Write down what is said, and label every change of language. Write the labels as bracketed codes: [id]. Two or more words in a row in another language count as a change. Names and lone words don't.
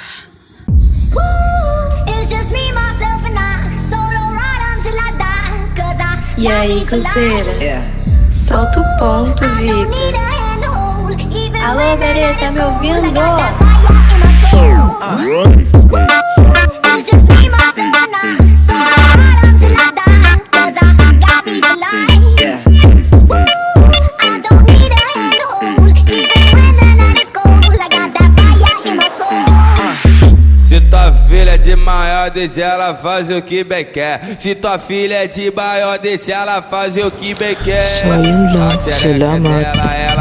[en] It's just me, myself, and I. Solo ride until I die. 'Cause I [pt] E [en] got [pt] aí, [en] me for life. [pt] Cruzeira? Solta o ponto, [en] I don't need [pt] Vitor. [en] a hand to hold, even [pt] Alô, [en] when the [pt] Berê, [en] night [pt] tá [en] is [pt] me [en] cold. [pt] ouvindo? [en] I got that fire in my soul. It's just me, myself, and I. Solo ride until I die. 'Cause I got me for life. I don't need a hand to hold, even when the night is cold. I got that fire in my soul. [pt] Se tua filha é de maior, deixa ela fazer o que bem quer. Se tua filha é de maior, deixa ela fazer o que bem quer. [tl] So, yun lang. [pt] A xereca [tl] Salamat. [pt] dela, ela